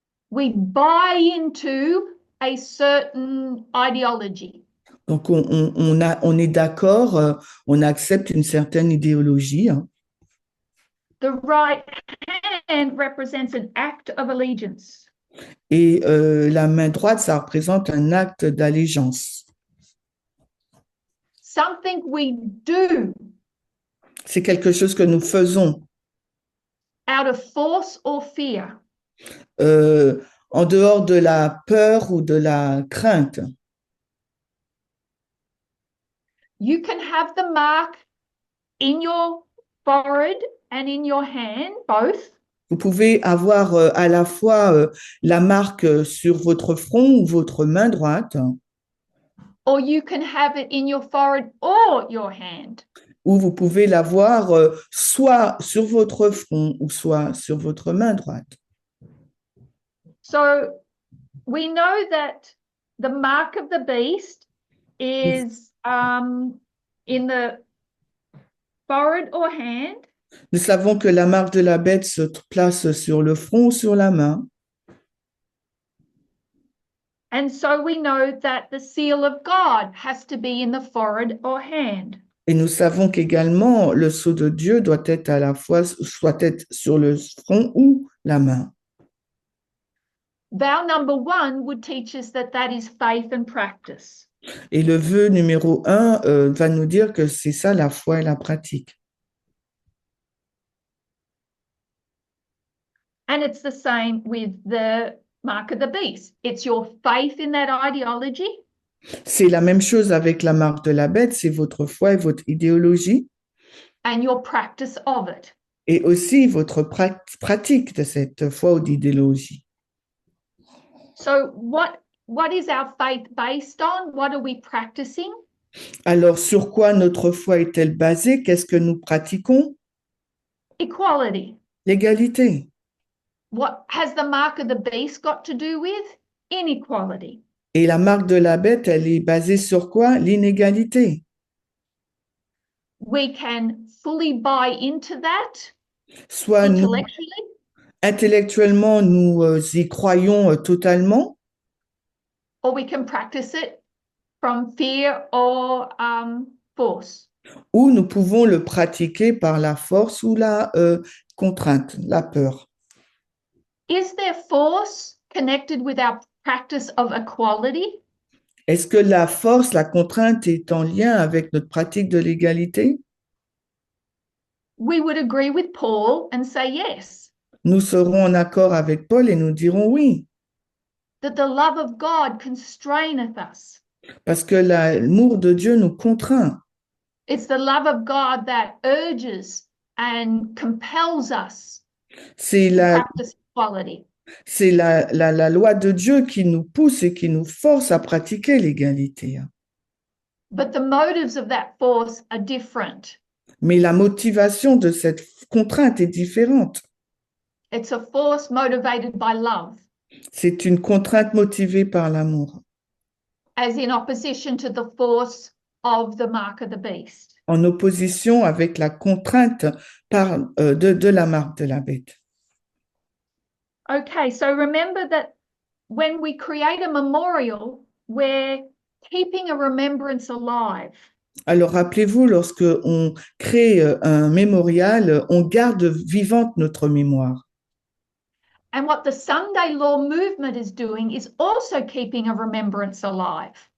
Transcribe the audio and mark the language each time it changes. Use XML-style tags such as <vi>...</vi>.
<en>We buy into a certain ideology.</en> <fr>Donc, on est d'accord, on accepte une certaine idéologie. Hein.</fr> <en>The right hand represents an act of allegiance.</en> <fr>Et la main droite, ça représente un acte d'allégeance.</fr> <en>Something we do.</en> <fr>C'est quelque chose que nous faisons.</fr> <en>Out of force or fear.</en> <fr>En dehors de la peur ou de la crainte.</fr> <en>You can have the mark in your forehead and in your hand, both.</en> <fr>Vous pouvez avoir à la fois la marque sur votre front ou votre main droite,</fr> <en>Or you can have it in your forehead or your hand.</en> <fr>ou vous pouvez l'avoir soit sur votre front ou soit sur votre main droite.</fr> <en>So we know that the mark of the beast is in the forehead or hand.</en> <fr>Nous savons que la marque de la bête se place sur le front ou sur la main.</fr> <en>And so we know that the seal of God has to be in the forehead or hand.</en> <fr>Et nous savons qu'également le sceau de Dieu doit être à la fois soit être sur le front ou la main.</fr> <en>Vow number 1 would teach us that that is faith and practice.</en> <fr>Et le vœu numéro 1 va nous dire que c'est ça la foi et la pratique.</fr> <en>And it's the same with the mark of the beast. It's your faith in that ideology.</en> <fr>C'est la même chose avec la marque de la bête, c'est votre foi et votre idéologie,</fr> <en>And your practice of it.</en> <fr>et aussi votre pratique de cette foi ou d'idéologie.</fr> <en>So what is our faith based on? What are we practicing?</en> <fr>Alors, sur quoi notre foi est-elle basée? Qu'est-ce que nous pratiquons?</fr> <en>Equality.</en> <fr>L'égalité.</fr> <en>What has the mark of the beast got to do with? Inequality.</en> <fr>Et la marque de la bête, elle est basée sur quoi? L'inégalité.</fr> <en>We can fully buy into that</en> <fr>Soit nous,</fr> <en>intellectually,</en> <fr>intellectuellement, nous y croyons totalement,</fr> <en>or we can practice it from fear or force.</en> <fr>ou nous pouvons le pratiquer par la force ou la contrainte, la peur.</fr> <en>Is there force connected with our practice of equality?</en> <fr>Est-ce que la force, la contrainte est en lien avec notre pratique de l'égalité?</fr> <en>We would agree with Paul and say yes,</en> <fr>Nous serons en accord avec Paul et nous dirons oui,</fr> <en>that the love of God constraineth us.</en> <fr>parce que l'amour de Dieu nous contraint.</fr> <en>It's the love of God that urges and compels us</en> <fr>C'est</fr> <en>to</en> <fr>la,</fr> <en>practice equality.</en> <fr>c'est la loi de Dieu qui nous pousse et qui nous force à pratiquer l'égalité.</fr> <en>But the motives of that force are different.</en> <fr>Mais la motivation de cette contrainte est différente.</fr> <en>It's a force motivated by love,</en> <fr>C'est une contrainte motivée par l'amour,</fr> <en>as in opposition to the force of the mark of the beast.</en> <fr>en opposition avec la contrainte de la marque de la bête.</fr> <en>Okay, so remember that when we create a memorial, we're keeping a remembrance alive.</en> <fr>Alors rappelez-vous, lorsque on crée un mémorial, on garde vivante notre mémoire.</fr> <en>And what the Sunday Law movement is doing is also keeping a remembrance alive.</en>